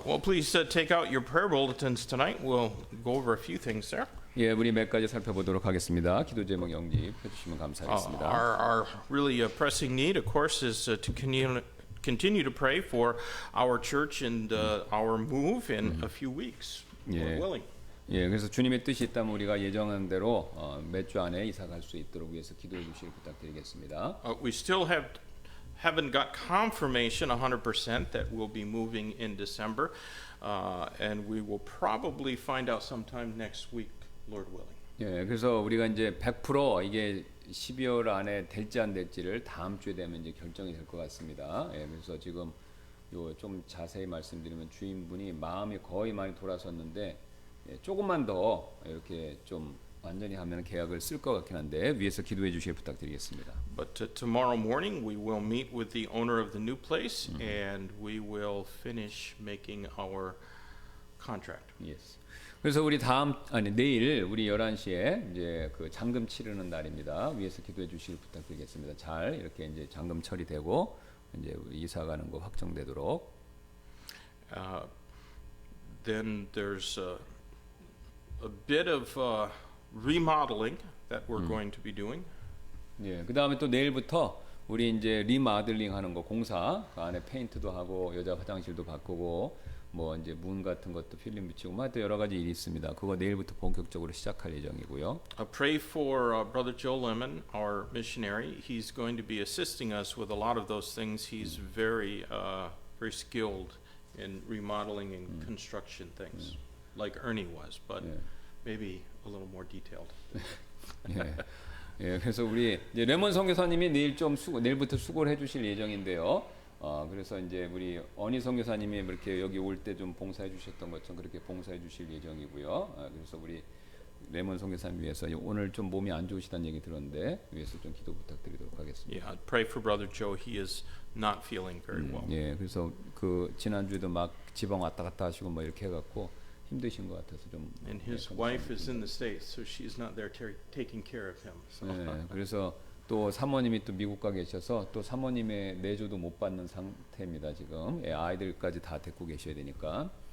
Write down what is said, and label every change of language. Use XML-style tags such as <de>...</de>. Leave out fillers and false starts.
<en>Well, please take out your prayer bulletins tonight. We'll go over a few things there.</en> <ko>예, 우리 몇 가지 살펴보도록 하겠습니다. 기도 제목 영입해 주시면 감사하겠습니다.</ko> <en>Our really pressing need, of course, is to continue to pray for our church and our move in a few weeks, Yeah. Lord willing.</en> <ko>예, 그래서 주님의 뜻이 있다면 우리가 예정한 대로 몇 주 안에 이사 갈 수 있도록 위해서 기도해 주시길 부탁드리겠습니다.</ko> <en>We still haven't got confirmation 100% that we'll be moving in December, and we will probably find out sometime next week, Lord willing.</en> <ko>예, 그래서 우리가 이제 100% 이게 12월 안에 될지 안 될지를 다음 주에 되면 이제 결정이 될 것 같습니다. 예, 그래서 지금 요 좀 자세히 말씀드리면 주인분이 마음이 거의 많이 돌아섰는데 예, 조금만 더 이렇게 좀 완전히 하면 계약을 쓸 것 같긴 한데 위에서 기도해 주시길 부탁드리겠습니다.</ko> <en>But tomorrow morning we will meet with the owner of the new place, and we will finish making our contract. Yes.</en> <ko>그래서 우리 내일 우리 11시에 이제 그 잔금 치르는 날입니다. 위에서 기도해 주시길 부탁드리겠습니다. 잘 이렇게 이제 잔금 처리되고 이제 우리 이사 가는 거 확정되도록.</ko> <en>Then there's a bit of remodeling that we're going to be doing.</en> <ko>예. 그다음에 또 내일부터 우리 이제 리마들링 하는 거 공사 그 안에 페인트도 하고 여자 화장실도 바꾸고 뭐 이제 문 같은 것도 필름 붙이고 뭐 또 여러 가지 일이 있습니다. 그거 내일부터 본격적으로 시작할 예정이고요.</ko> <en>Pray for Brother Joe Lemon, our missionary. He's going to be assisting us with a lot of those things. He's very skilled in remodeling and construction things, like Ernie was, but maybe a little more detailed.</en> <ko>예. 예, 그래서 우리 이제 레몬 선교사님이 내일부터 수고를 해주실 예정인데요. 그래서 이제 우리 어니 선교사님이 이렇게 여기 올 때 좀 봉사해 주셨던 것처럼 그렇게 봉사해 주실 예정이고요. 그래서 우리 레몬 선교사님 위해서 오늘 좀 몸이 안 좋으시다는 얘기 들었는데 위해서 좀 기도 부탁드리도록 하겠습니다.</ko> <en>Yeah, pray for Brother Joe. He is not feeling very well.</en> <ko>예, 그래서 그 지난주에도 막 지방 왔다 갔다 하시고 뭐 이렇게 해갖고 힘드신 것 같아서 좀.</ko> <en>And his wife is in the States, so she's not there taking care of him. So.</en> <ko>네, 그래서 또 사모님이 또 미국 가 계셔서 또 사모님의 내조도 못 받는 상태입니다 지금. 예, 아이들까지 다 데리고 계셔야 되니까.</ko>